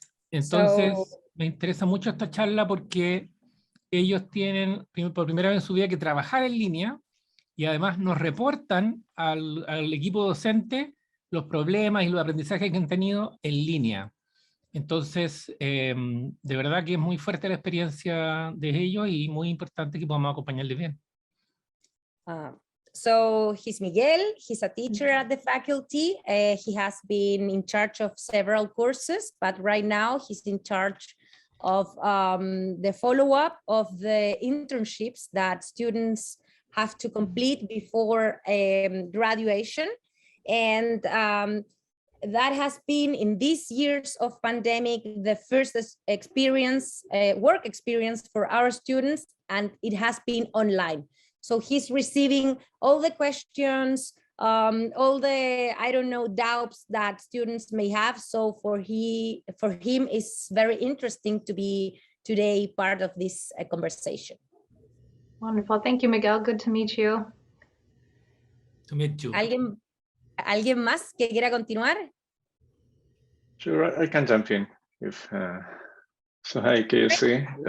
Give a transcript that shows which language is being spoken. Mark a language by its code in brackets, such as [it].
[es] Entonces, me interesa mucho esta charla porque ellos tienen por primera vez en su vida que trabajar en línea y además nos reportan al equipo docente los problemas y los aprendizajes que han tenido en línea. Entonces, de verdad que es muy fuerte la experiencia de ellos y muy importante que podamos acompañarles bien. [en] So he's Miguel, he's a teacher at the faculty. He has been in charge of several courses, but right now he's in charge of the follow-up of the internships that students have to complete before graduation. And that has been, in these years of pandemic, the first experience, work experience for our students, and it has been online. So he's receiving all the questions, all the, I don't know, doubts that students may have. So for him, it's very interesting to be today part of this conversation. Wonderful. Thank you, Miguel. Good to meet you. To meet you. [es] ¿Alguien más que quiera continuar? [en] Sure, I can jump in. So hi, Kasey.